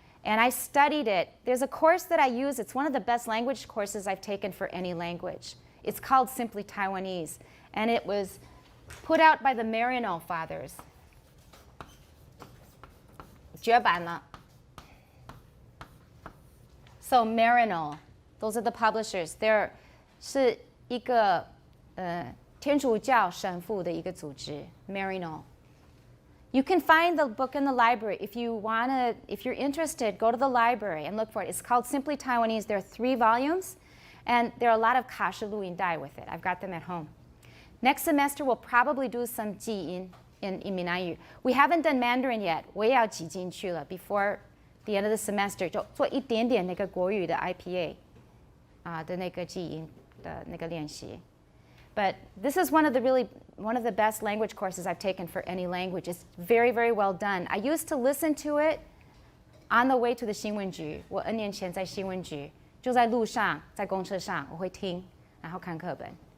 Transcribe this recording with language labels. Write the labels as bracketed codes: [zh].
[en] And I studied it. There's a course that I use. It's one of the best language courses I've taken for any language. It's called Simply Taiwanese. And it was put out by the Marino Fathers. [zh] 绝版了. [en] So Marino, those are the publishers. They're [zh] 是一个天主教神父的一个组织 Marino. [en] You can find the book in the library. If you're interested, go to the library and look for it. It's called Simply Taiwanese. There are 3 volumes, and there are a lot of 卡式录音带 with it. I've got them at home. Next semester, we'll probably do some 记音 in 闽南语. We haven't done Mandarin yet. [zh] 我也要挤进去了 [en] before the end of the semester. [zh] 就做一点点那个国语的 IPA 的那个记音的那个练习. [en] But this is one of the best language courses I've taken for any language. It's very, very well done. I used to listen to it on the way to the 新闻局. [zh] 我N年前在新闻局，就在路上，在公车上，我会听，然后看课本。